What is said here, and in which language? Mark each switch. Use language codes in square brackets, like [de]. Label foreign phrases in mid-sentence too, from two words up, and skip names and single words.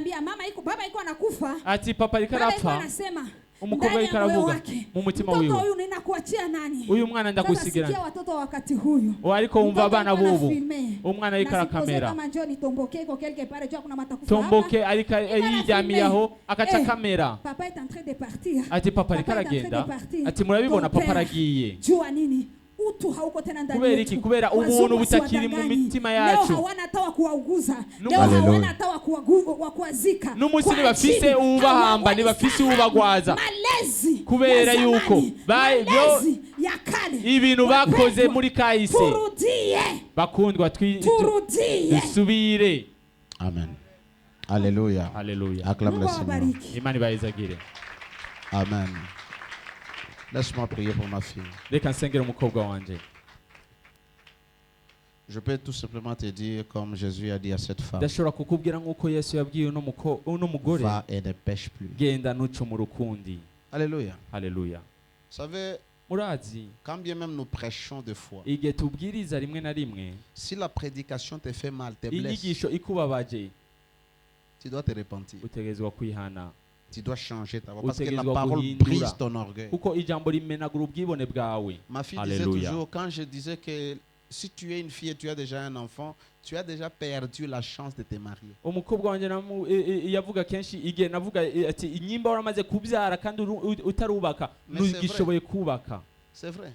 [rn] Ati papa ariko arapfa, umukobwa ariko aravuga mu mutima wiwe, uyu mwana ndagusigira. Ariko wumva abana bubu, umwana ariko arakamera, tomboke ariko yiryamiyeho akaca kamera. Ati papa ariko aragenda, ati murabibona papa aragiye. Kubera iki? Kubera ubuntu butakiri mu mitima yacu. N'umunsi ntibafise ubahamba, ntibafise ubagwaza, kubera yuko ibintu bakoze muri kahise. Bakundwa, dusubire. [fr] Amen. Alléluia. Alléluia. Acclame le Seigneur. [rn] Imani bayizagire. [fr] Amen. Laisse-moi prier pour ma fille. [rn] Reka nsengere umukobwa wanje. [fr] Je peux tout simplement te dire comme Jésus a dit à cette femme. [rn] Ndashobora kukubwira nk'uko Yesu yabwiye uno mugore. [fr] Va et ne pêche plus. [rn] Genda nuco mu rukundi. [fr] Alléluia. Alléluia. Vous savez, [rn] murazi, [fr] quand bien même nous prêchons de foi, [rn] igihe tubwiriza rimwe na rimwe, [fr] si la prédication te fait mal, te blesse, [rn] inyigisho ikubabaje, [fr] tu dois te repentir. [rn] Utegezwa kwihana. [fr] Tu dois changer ta voix parce que la parole brise ton orgueil. Ma fille disait toujours, quand je disais que si tu es une fille et tu as déjà un enfant, tu as déjà perdu la chance de te marier. C'est vrai.